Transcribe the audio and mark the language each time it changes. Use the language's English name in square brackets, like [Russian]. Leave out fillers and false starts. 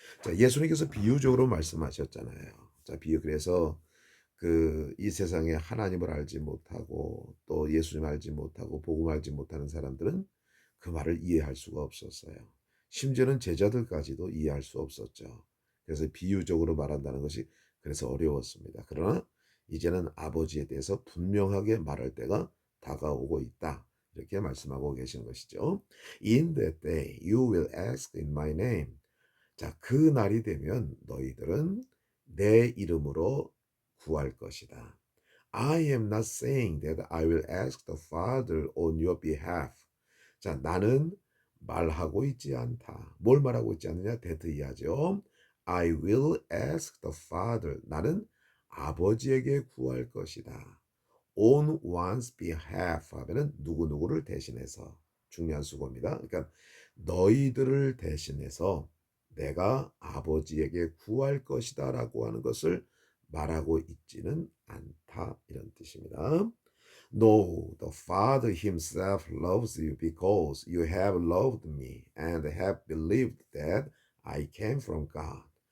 [Korean] 자, 예수님께서 비유적으로 말씀하셨잖아요. 자, 그래서 이 세상에 하나님을 알지 못하고 또 예수님 알지 못하고 복음 알지 못하는 사람들은 그 말을 이해할 수가 없었어요. 심지어는 제자들까지도 이해할 수 없었죠. 그래서 비유적으로 말한다는 것이 그래서 어려웠습니다. 그러나 이제는 아버지에 대해서 분명하게 말할 때가 다가오고 있다. 이렇게 말씀하고 계신 것이죠. [English] In that day you will ask in my name. [Korean] 자, 그 날이 되면 너희들은 내 이름으로 구할 것이다. [English] I am not saying that I will ask the Father on your behalf. [Korean] 자, 나는 말하고 있지 않다. 뭘 말하고 있지 않느냐? [English] that [Korean] 이하죠. [English] I will ask the Father. [Korean] 나는 아버지에게 구할 것이다. [English] on one's behalf [Korean] 하면은 누구누구를 대신해서 중요한 수고입니다. 그러니까 너희들을 대신해서 내가 아버지에게 구할 것이다라고 하는 것을 말하고 있지는 않다 이런 뜻입니다. [English] No, the Father himself loves you because you have loved me and have believed that I came from God.